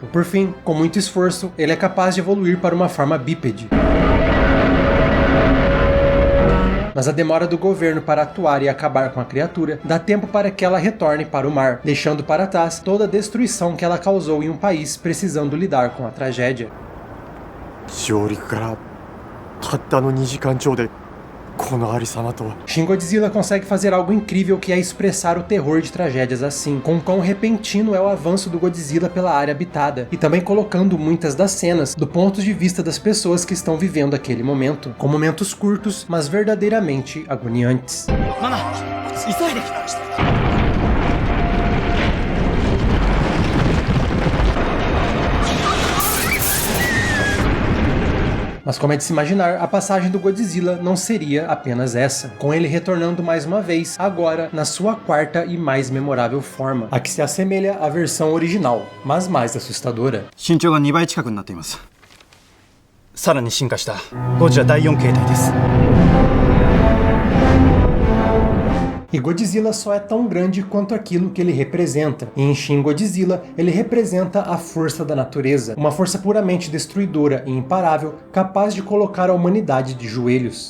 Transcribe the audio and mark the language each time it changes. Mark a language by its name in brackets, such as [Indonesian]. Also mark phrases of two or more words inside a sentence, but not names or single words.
[Portuguese] Por fim, com muito esforço, ele é capaz de evoluir para uma forma bípede. Mas a demora do governo para atuar e acabar com a criatura dá tempo para que ela retorne para o mar, deixando para trás toda a destruição que ela causou em um país precisando lidar com a tragédia. [Japanese] たったの2時間超でこのありさまとは。 [Portuguese] Shin Godzilla consegue fazer algo incrível que é expressar o terror de tragédias assim, com quão repentino é o avanço do Godzilla pela área habitada, e também colocando muitas das cenas do ponto de vista das pessoas que estão vivendo aquele momento, com momentos curtos, mas verdadeiramente agoniantes. [Japanese] Nana, 急いで。 [Portuguese] Mas como é de se imaginar, a passagem do Godzilla não seria apenas essa, com ele retornando mais uma vez, agora na sua quarta e mais memorável forma, a que se assemelha à versão original, mas mais assustadora. [Japanese] 身長が2倍近くになっています。さらに進化したゴジラ第4形態です。 [Portuguese] E Godzilla só é tão grande quanto aquilo que ele representa. E em Shin Godzilla, ele representa a força da natureza, uma força puramente destruidora e imparável, capaz de colocar a humanidade de joelhos.